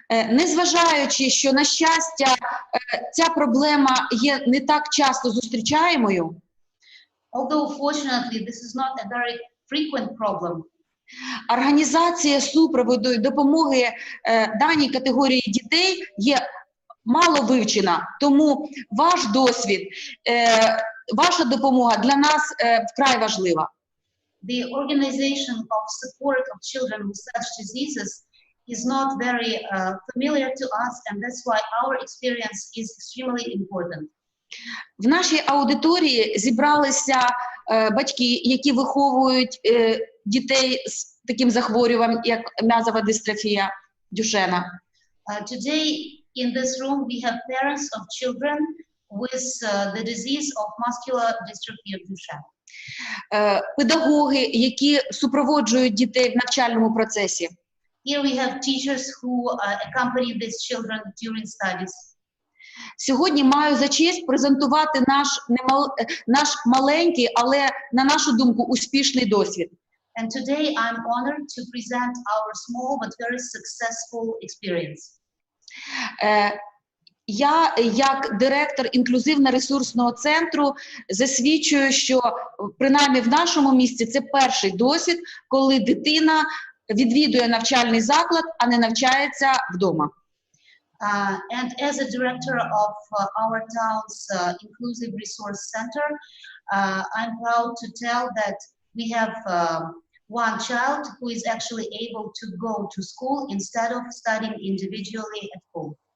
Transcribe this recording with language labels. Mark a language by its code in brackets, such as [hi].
[uk] Незважаючи, що, на щастя, ця проблема є не так часто зустрічаємою, [en] Although fortunately this is not a very frequent problem, [uk] організація супроводу і допомоги даній категорії дітей є мало вивчена. Тому ваш досвід, ваша допомога для нас вкрай важлива. [en] the organization of support of children with such diseases is not very familiar to us, and that's why our experience is extremely important. [uk] В нашій аудиторії зібралися батьки, які виховують дітей з таким захворюванням, як м'язова дистрофія Дюшена. [en] Today in this room we have parents of children with the disease of muscular dystrophy of Duchenne. [uk] Педагоги, які супроводжують дітей в навчальному процесі. [en] Here we have teachers who accompany these children during studies. [uk] Сьогодні маю за честь презентувати наш маленький, але, на нашу думку, успішний досвід. [en] And today I'm honored to present our small but very successful experience. [uk] Я, як директор інклюзивно-ресурсного центру, засвідчую, що, принаймні в нашому місті, це перший досвід, коли дитина відвідує навчальний заклад, а не навчається вдома. [en] And as a director of our town's inclusive resource center, I'm proud to tell that we have one child who is actually able to go to school instead of studying individually at home.